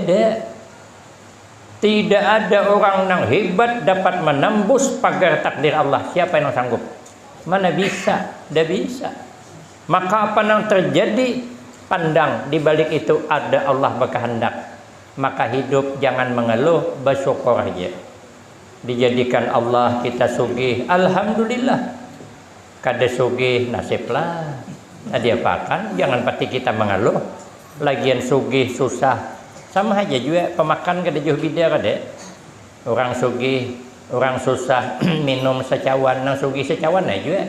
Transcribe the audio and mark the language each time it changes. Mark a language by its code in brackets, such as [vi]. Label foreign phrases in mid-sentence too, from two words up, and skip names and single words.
[id] Tidak ada orang nang hebat dapat menembus pagar takdir Allah. Siapa yang sanggup? Mana bisa? Tidak bisa. Maka apa yang terjadi? Pandang di balik itu ada Allah berkehendak. Maka hidup jangan mengeluh, bersyukur aja. Dijadikan Allah kita sugih, alhamdulillah. Kada sugih nasiblah. Diapakan? Jangan pasti kita mengeluh. Lagian sugih susah. Sama aja juga pemakan kada jauh beda kada. Orang sugih, orang susah minum secawan, nang sugih secawan aja juga.